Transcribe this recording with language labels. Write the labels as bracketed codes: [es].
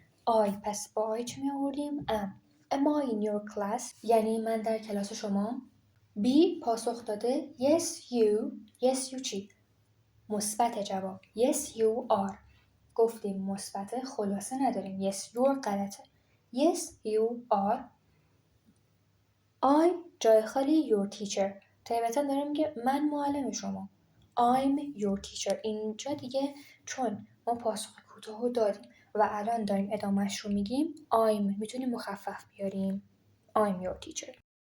[fa] I پس با I چی می آوردیم؟ [en] am I in your class [fa] یعنی من در کلاس شما. B پاسخ داده yes you چی؟ مثبت جواب [en] yes you are. [fa] گفتیم مثبت خلاصه نداریم، [en] yes you're [fa] غلطه. [en] yes you are. [fa] I جای خالی your teacher طبیعتا داریم که من معلم شما. [en] I'm your teacher. [fa] اینجا دیگه چون ما پاسخ کوتاه رو دادیم و الان داریم ادامهش رو میگیم I'm میتونیم مخفف بیاریم [en] I'm your teacher.